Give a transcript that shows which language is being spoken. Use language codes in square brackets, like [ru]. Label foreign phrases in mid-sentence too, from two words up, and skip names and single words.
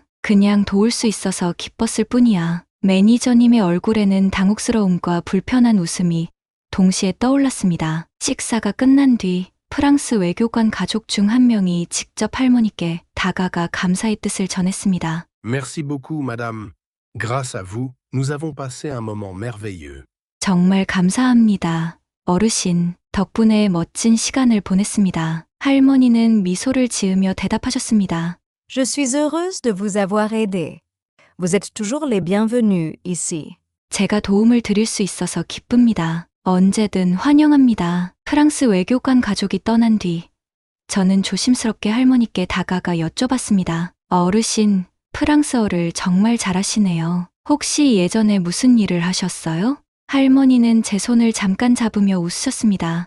[ko] 그냥 도울 수 있어서 기뻤을 뿐이야. 매니저님의 얼굴에는 당혹스러움과 불편한 웃음이 동시에 떠올랐습니다. 식사가 끝난 뒤 프랑스 외교관 가족 중 한 명이 직접 할머니께 다가가 감사의 뜻을 전했습니다. [fr] Merci beaucoup, madame. Grâce à vous, nous avons passé un moment merveilleux. [ko] 정말 감사합니다. 어르신, 덕분에 멋진 시간을 보냈습니다. 할머니는 미소를 지으며 대답하셨습니다. [fr] Je suis heureuse de vous avoir aidé. Vous êtes toujours les bienvenus ici. [ko] 제가 도움을 드릴 수 있어서 기쁩니다. 언제든 환영합니다. 프랑스 외교관 가족이 떠난 뒤 저는 조심스럽게 할머니께 다가가 여쭤봤습니다. 어르신, 프랑스어를 정말 잘하시네요. 혹시 예전에 무슨 일을 하셨어요? 할머니는 제 손을 잠깐 잡으며 웃으셨습니다.